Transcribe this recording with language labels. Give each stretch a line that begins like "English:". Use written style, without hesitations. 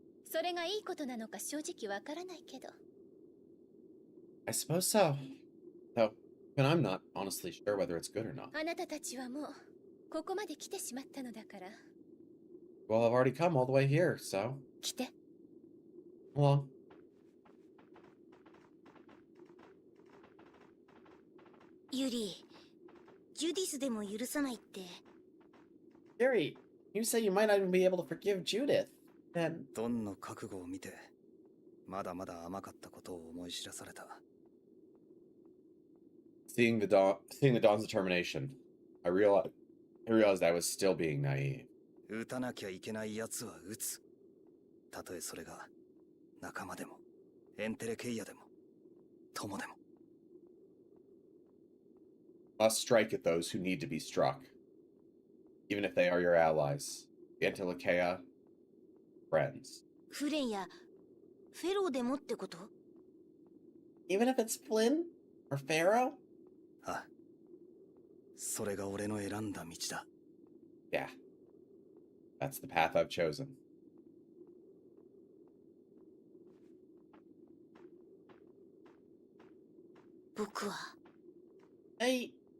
Japanese: それがいいことなのか正直わからないけど。
English: I suppose so. Though, but I'm not honestly sure whether it's good or not.
Japanese: あなたたちはもうここまで来てしまったのだから。
English: Well, I've already come all the way here, so.
Japanese: 来て。
English: Well,
Japanese: ユリ、ジュディスでも許さないって。
English: Yuri, you say you might not even be able to forgive Judith. And
Japanese: ドンの覚悟を見て、まだまだ甘かったことを思い知らされた。
English: seeing the Dawn's determination, I realized I was still being naive.
Japanese: 撃たなきゃいけない奴は撃つ。たとえそれが仲間でも、エンテレケイヤでも、友でも。
English: Must strike at those who need to be struck, even if they are your allies. Antilocheia, friends.
Japanese: フレンやフェローでもってこと？
English: Even if it's Flynn or Pharaoh?
Japanese: あ、それが俺の選んだ道だ。
English: Yeah, that's the path I've chosen.
Japanese: 僕は。
English: Hey.